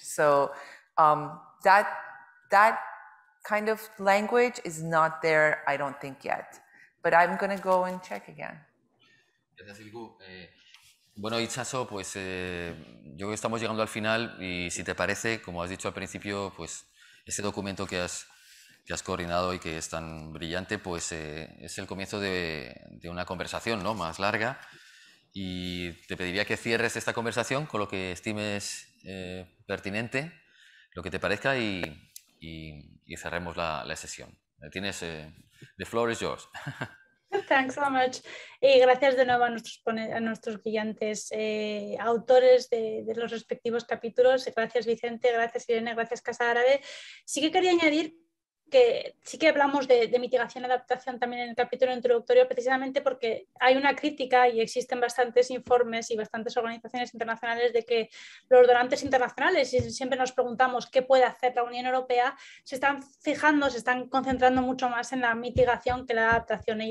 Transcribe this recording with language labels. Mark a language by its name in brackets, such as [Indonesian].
[English] So that kind of language is not there, I don't think yet. But I'm going to go and check again. [Spanish] Gracias, Ilgu. Bueno, Itxaso, pues yo creo que estamos llegando al final y si te parece, como has dicho al principio, pues ese documento que has coordinado y que es tan brillante, pues es el comienzo de una conversación, ¿no?, más larga, y te pediría que cierres esta conversación con lo que estimes pertinente, lo que te parezca, y cerremos la sesión. Tienes, [English] the floor is yours. Thanks so much. [Spanish] Y gracias de nuevo a nuestros brillantes autores de los respectivos capítulos. Gracias, Vicente, gracias, Irene, gracias, Casa Árabe. Sí que quería añadir que sí que hablamos de mitigación y adaptación también en el capítulo introductorio, precisamente porque hay una crítica y existen bastantes informes y bastantes organizaciones internacionales de que los donantes internacionales, y siempre nos preguntamos qué puede hacer la Unión Europea, se están concentrando mucho más en la mitigación que la adaptación.